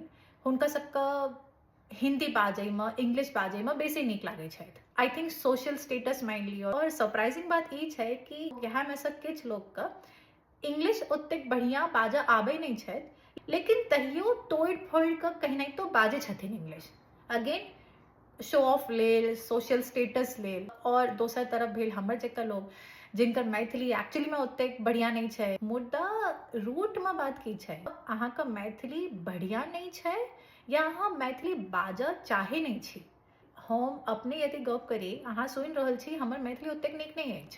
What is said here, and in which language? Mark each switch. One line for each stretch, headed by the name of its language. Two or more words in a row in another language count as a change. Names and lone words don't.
Maithili: हुनका सबका हिंदी बाजै में, इंग्लिश बाजै में बेसी नीक लागै छै।
English: I think social status
Maithili: मानि लियो। और सरप्राइजिंग बात ई छै कि यहाँ में से किछु लोग के इंग्लिश ओतेक बढ़िया बाजऽ आबै नहीं छै, लेकिन तहियो तोड़ि फोड़ि कऽ कहिनाइतो बाजै छथिन इंग्लिश।
English: again show off
Maithili: लेल,
English: social status
Maithili: लेल। और दोसर तरफ भेल हमर जकाँ लोग जिनकर मैथिली एक्चुअली में ओतेक बढ़िया नहीं छै। मुद्दा रूट में बात की छै, अहाँ के मैथिली बढ़िया नहीं छै या अहाँ मैथिली बाजऽ चाहे नहीं छी। हम अपने यदि गप करी, अहाँ सुनि रहल छी हमर मैथिली ओतेक नीक नहीं अछि।